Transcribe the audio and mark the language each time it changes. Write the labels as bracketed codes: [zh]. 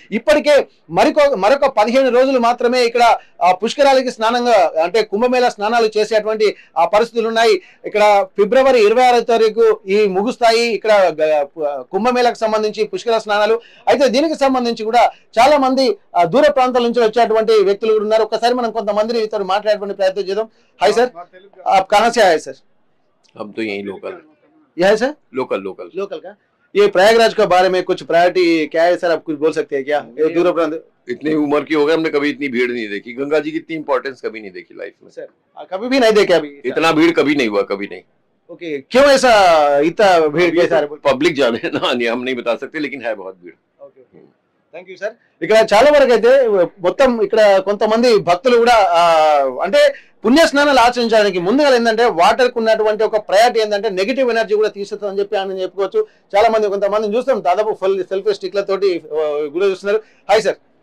[te] ఇప్పటికే మరొక 15 రోజులు మాత్రమే ఇక్కడ పుష్కరాలకి స్నానంగా అంటే కుంభమేళ స్నానాలు చేసేటువంటి పరిస్థితులు ఉన్నాయి. ఇక్కడ ఫిబ్రవరి 26వ తారీఖు ఈ ముగుస్తాయి ఇక్కడ కుంభమేళకు సంబంధించి పుష్కర స్నానాలు. అయితే దీనికి సంబంధించి కూడా చాలా మంది దూర ప్రాంతాల నుంచి వచ్చేటువంటి వ్యక్తులు కూడా ఉన్నారు. ఒకసారి మనం కొంతమందిని ఇతరు మాట్లాడేటువంటి ప్రయత్నం చేద్దాం. [en] hi sir, [hi] आप कहाँ से आए सर? अब तो यही लोकल यह है सर, लोकल का। ये प्रयागराज के बारे में कुछ प्रायोरिटी क्या है सर, आप कुछ बोल सकते हैं क्या? ये दूर प्रांत इतनी उम्र की हो गए हमने कभी इतनी भीड़ नहीं देखी। गंगा जी की इतनी इंपॉर्टेंस कभी नहीं देखी लाइफ में सर, कभी भी नहीं देखे अभी इतना भीड़ कभी नहीं हुआ, कभी नहीं। ओके, क्यों ऐसा इतना भीड़ कैसा है? पब्लिक जाने ना, हम नहीं बता सकते, लेकिन है बहुत भीड़। [te] Thank you sir. ఇక్కడ చాలా వరకు అయితే మొత్తం ఇక్కడ కొంతమంది భక్తులు కూడా అంటే పుణ్యస్నానాలు ఆచరించడానికి ముందుగా ఏంటంటే వాటర్ కు ఉన్నటువంటి ఒక ప్రయారిటీ ఏంటంటే నెగిటివ్ ఎనర్జీ కూడా తీసేస్తుందని చెప్పి అని చెప్పుకోవచ్చు. చాలా మంది కొంతమంది చూస్తాం దాదాపు సెల్ఫీ స్టిక్ల తోటి కూడా చూస్తున్నారు. [en] Hi sir.